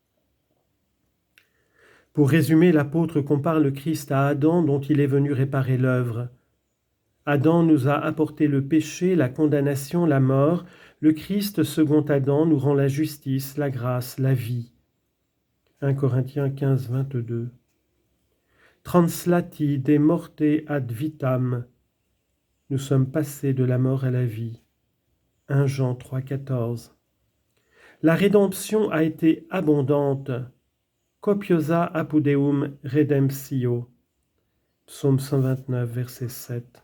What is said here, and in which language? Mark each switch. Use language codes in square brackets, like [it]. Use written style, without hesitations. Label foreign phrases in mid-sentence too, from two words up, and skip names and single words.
[fr] Pour résumer, l'apôtre compare le Christ à Adam dont il est venu réparer l'œuvre. Adam nous a apporté le péché, la condamnation, la mort. Le Christ, second Adam, nous rend la justice, la grâce, la vie. 1 Corinthiens 15, 22. [la] Translati de morte ad vitam. [fr] Nous sommes passés de la mort à la vie. 1 Jean 3, 14. La rédemption a été abondante. [la] Copiosa apudeum redemptio. [fr] Psaume 129, verset 7.